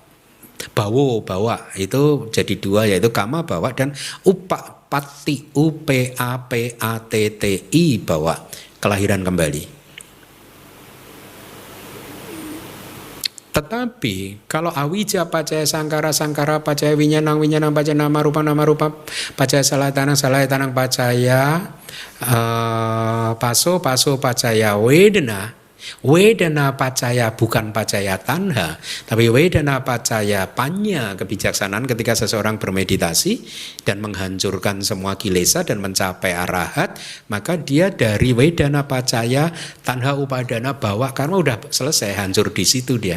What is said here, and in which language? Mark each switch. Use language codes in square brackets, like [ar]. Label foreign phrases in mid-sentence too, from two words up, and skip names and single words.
[pi] Bawo bawa [id] itu jadi 2, yaitu [pi] kama bawa [id] dan [pi] upapati upapatti bawa, [id] kelahiran kembali. Tetapi kalau [pi] awija pacaya sangkara sangkara pacaya winyanang winyanang pacaya nama rupa pacaya salatanang pacaya paso pacaya wedana pacaya [id] bukan [pi] pacaya tanha, [id] tapi [pi] wedana pacaya panya [id] kebijaksanaan ketika seseorang bermeditasi dan menghancurkan semua kilesa dan mencapai arahat, maka dia dari [pi] wedana pacaya tanha upadana bawa [id] karena udah selesai hancur di situ dia.